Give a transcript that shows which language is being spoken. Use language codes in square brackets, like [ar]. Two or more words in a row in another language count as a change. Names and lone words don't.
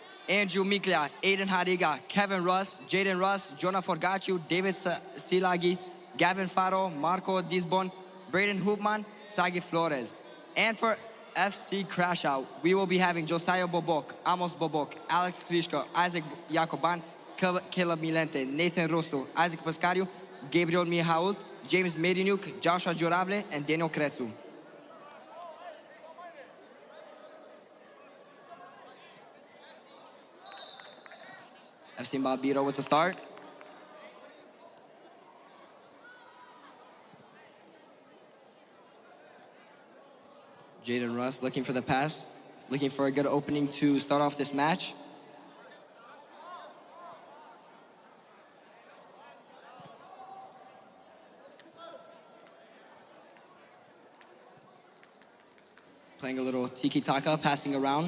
[en] Andrew Miklia, Aiden Hariga, Kevin Russ, Jaden Russ, Jonah Forgaciu, David Silagi, Gavin Faro, Marco Disbon, Braden Hoopman, Sagi Flores. And for FC Crash Out, we will be having Josiah Bobok, Amos Bobok, Alex Klishko, Isaac Jacoban, Caleb Milente, Nathan Russo, Isaac Pascariu, Gabriel Mihault, James Medinuk, Joshua Juravle, and Daniel Kretsu. FC Bambino with the start. Jaden Russ looking for the pass, looking for a good opening to start off this match. Playing a little tiki-taka, passing around.